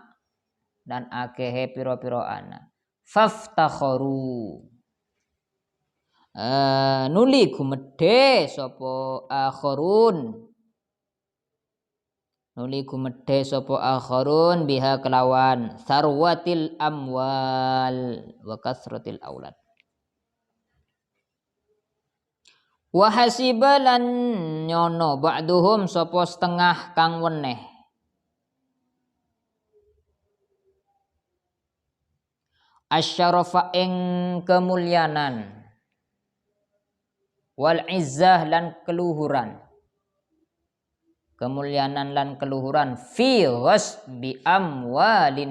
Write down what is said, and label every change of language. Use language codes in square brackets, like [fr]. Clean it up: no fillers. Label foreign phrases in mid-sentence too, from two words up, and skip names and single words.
[jv] Dan akehe pira-pira anak. [ar] فافتخروا. [jv] Nuli gumedhe sapa akharun. Nuli gumedhe sapa [ar] آخرون بها kelawan ثروة الأموال وكثرة الأولاد. وحسب [jv] lan nyono ba'duhum sapa setengah kang weneh asyarafa ing kemulyanan [ar] والعزة [jv] lan keluhuran lan [ar] في غصب أموال